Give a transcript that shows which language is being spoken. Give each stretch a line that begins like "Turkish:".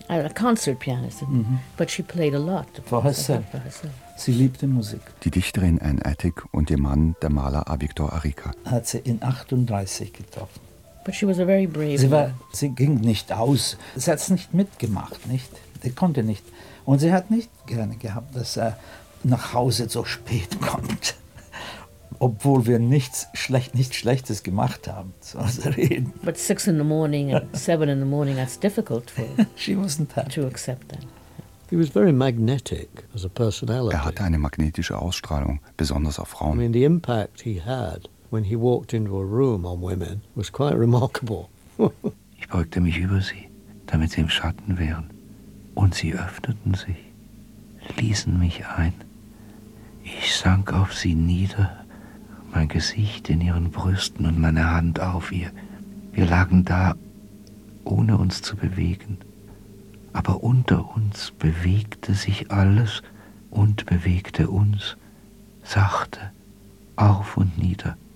English: A concert pianistin, but she played a lot. For herself.
German: Sie liebte Musik. Die Dichterin Anne Attic und ihr Mann, der Maler A. Victor Arica. Hat sie in 38 getroffen.
English: But she was a very brave
German: woman. Sie ging nicht aus. Sie hat es nicht mitgemacht, nicht? Sie konnte nicht. Und sie hat nicht gerne gehabt, dass er nach Hause so spät kommt. Obwohl wir nichts Schlechtes gemacht haben, so zu reden.
English: But 6 in the morning and 7 in the morning, that's difficult for she wasn't happy. To accept that. He was very magnetic as a personality.
German: Er hatte eine magnetische Ausstrahlung, besonders auf Frauen.
English: I mean, the impact he had when he walked into a room on women was quite remarkable.
German: Ich beugte mich über sie, damit sie im Schatten wären, und sie öffneten sich, ließen mich ein. Ich sank auf sie nieder, mein Gesicht in ihren Brüsten und meine Hand auf ihr. Wir lagen da, ohne uns zu bewegen, aber unter uns bewegte sich alles und bewegte uns sachte auf und nieder.